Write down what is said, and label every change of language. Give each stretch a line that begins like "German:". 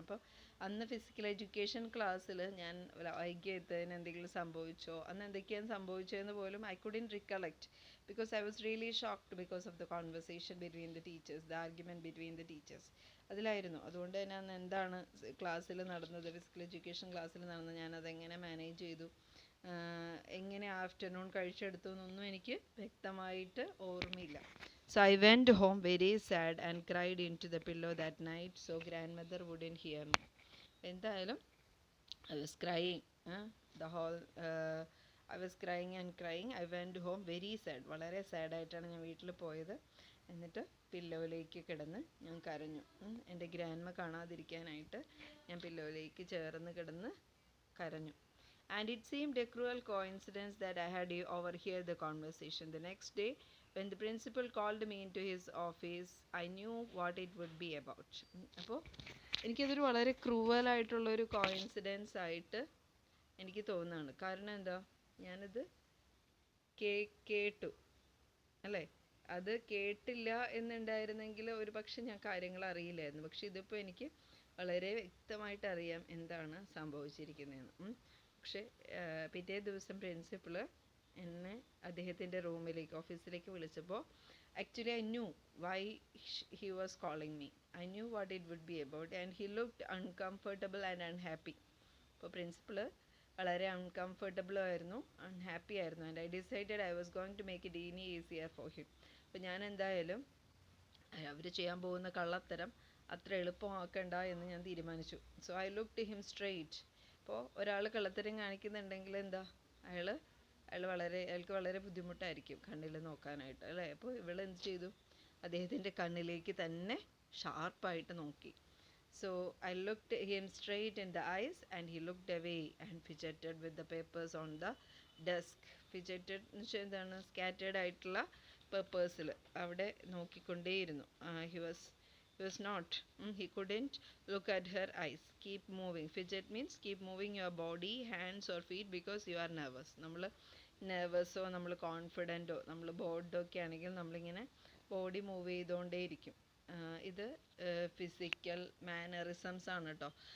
Malayalam: അപ്പോൾ അന്ന് physical education ക്ലാസ്സിൽ ഞാൻ വൈകിയതിന് എന്തെങ്കിലും സംഭവിച്ചോ, അന്ന് എന്തൊക്കെയാണ് സംഭവിച്ചതെന്ന് പോലും
English: I couldn't recollect because I was really shocked because of the conversation between the teachers, the argument between the teachers.
Malayalam: അതിലായിരുന്നു. അതുകൊണ്ട് തന്നെ അന്ന് എന്താണ് ക്ലാസ്സിൽ നടന്നത്, ഫിസിക്കൽ എഡ്യൂക്കേഷൻ ക്ലാസ്സിൽ നടന്നത്, ഞാനതെങ്ങനെ മാനേജ് ചെയ്തു, എങ്ങനെ ആഫ്റ്റർനൂൺ കഴിച്ചെടുത്തു എന്നൊന്നും എനിക്ക് വ്യക്തമായിട്ട് ഓർമ്മയില്ല.
English: So I went home very sad and cried into the pillow that night so grandmother wouldn't hear me.
Malayalam: എന്തായാലും
English: I was crying the whole I was crying and crying. I went home very sad.
Malayalam: വളരെ സാഡായിട്ടാണ് ഞാൻ വീട്ടിൽ പോയത്. എന്നിട്ട് പില്ലോയിലേക്ക് കിടന്ന് ഞാൻ കരഞ്ഞു. എൻ്റെ ഗ്രാൻഡ്മ കാണാതിരിക്കാനായിട്ട് ഞാൻ പില്ലോയിലേക്ക് ചേർന്ന് കിടന്ന് കരഞ്ഞു.
English: And it seemed a cruel coincidence that I had overheard the conversation. The next day, when the principal called me into his office, I knew what it would be about.
Malayalam: അപ്പോൾ എനിക്കതൊരു വളരെ ക്രൂവലായിട്ടുള്ളൊരു coincidence ആയിട്ട് എനിക്ക് തോന്നുകയാണ്. കാരണം എന്താ, ഞാനത് കേട്ടു അല്ലേ. അത് കേട്ടില്ല എന്നുണ്ടായിരുന്നെങ്കിൽ ഒരു പക്ഷെ ഞാൻ കാര്യങ്ങൾ അറിയില്ലായിരുന്നു. പക്ഷെ ഇതിപ്പോൾ എനിക്ക് വളരെ വ്യക്തമായിട്ട് അറിയാം എന്താണ് സംഭവിച്ചിരിക്കുന്നതെന്ന്. പക്ഷെ പിറ്റേ ദിവസം പ്രിൻസിപ്പള് എന്നെ അദ്ദേഹത്തിൻ്റെ റൂമിലേക്ക്, ഓഫീസിലേക്ക് വിളിച്ചപ്പോൾ actually
English: I knew why he was calling me. I knew what it would be about and he looked uncomfortable and unhappy.
Malayalam: അപ്പോൾ പ്രിൻസിപ്പള് വളരെ അൺകംഫർട്ടബിൾ ആയിരുന്നു, അൺഹാപ്പി ആയിരുന്നു.
English: And I decided I was going to make it any easier for him.
Malayalam: അപ്പോൾ ഞാൻ എന്തായാലും അവർ ചെയ്യാൻ പോകുന്ന കള്ളത്തരം അത്ര എളുപ്പമാക്കണ്ട എന്ന് ഞാൻ തീരുമാനിച്ചു.
English: So I looked him straight.
Malayalam: അപ്പോൾ ഒരാൾ കള്ളത്തരം കാണിക്കുന്നുണ്ടെങ്കിൽ എന്താ, അയാൾ അയാൾക്ക് വളരെ ബുദ്ധിമുട്ടായിരിക്കും കണ്ണിൽ നോക്കാനായിട്ട് അല്ലേ. അപ്പോൾ ഇവൾ എന്ത് ചെയ്തു, അദ്ദേഹത്തിൻ്റെ കണ്ണിലേക്ക് തന്നെ ഷാർപ്പായിട്ട് നോക്കി.
English: So I looked him straight in the eyes and he looked away and fidgeted with the papers on the desk.
Malayalam: Fidgeted എന്ന് വെച്ചാൽ എന്താണ്, സ്കാറ്റേഡ് ആയിട്ടുള്ള പേപ്പേഴ്സിൽ അവിടെ നോക്കിക്കൊണ്ടേയിരുന്നു.
English: He was not. He couldn't look at her eyes. Keep moving. Fidget means keep moving your body, hands or feet because you are nervous.
Malayalam: നമ്മൾ നെർവസോ നമ്മൾ കോൺഫിഡൻറ്റോ നമ്മൾ ബോർഡോ ഒക്കെ ആണെങ്കിൽ നമ്മളിങ്ങനെ ബോഡി മൂവ് ചെയ്തുകൊണ്ടേയിരിക്കും. ഇത് ഫിസിക്കൽ മാനറിസംസ് ആണ് കേട്ടോ.